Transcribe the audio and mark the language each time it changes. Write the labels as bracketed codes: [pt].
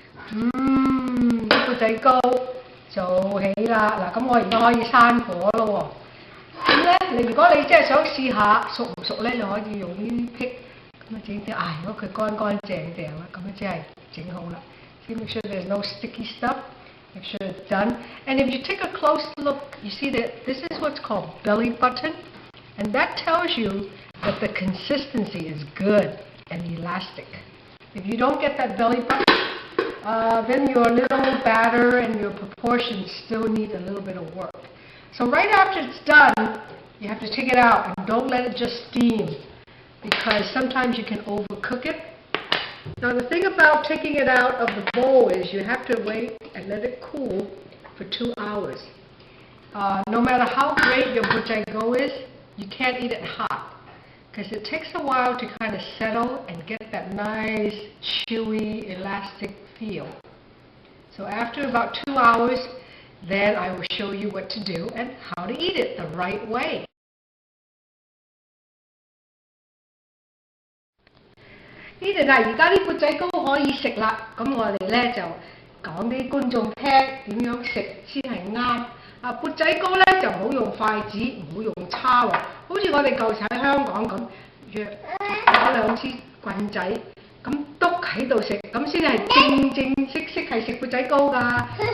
[yue] 啲砵仔糕做起啦，嗱咁我而家可以閂火咯喎。咁咧，如果你真係想試下熟唔熟咧，你可以用呢啲剔咁啊整啲。如果佢乾乾淨淨啦，咁樣真係整好啦。 [en] See, make sure there's no sticky stuff. Make sure it's done. And if you take a close look, you see that this is what's called belly button, and that tells you that the consistency is good and elastic. If you don't get that belly button, then your little batter and your proportions still need a little bit of work. So right after it's done, you have to take it out and don't let it just steam, because sometimes you can overcook it. Now the thing about taking it out of the bowl is you have to wait and let it cool for 2 hours. No matter how great your Buut Jai Go is, you can't eat it hot, because it takes a while to kind of settle and get that nice, chewy, elastic feel. So after about 2 hours, then I will show you what to do and how to eat it the right way. Eat it [yue] 而家啲砵仔糕可以食啦，咁我哋咧就講啲觀眾聽點樣食先係啱。砵仔糕咧就唔好用筷子，唔好用叉喎，好似我哋舊時喺香港咁，攞2支棍仔咁篤喺度食，咁先係正正式係食砵仔糕㗎。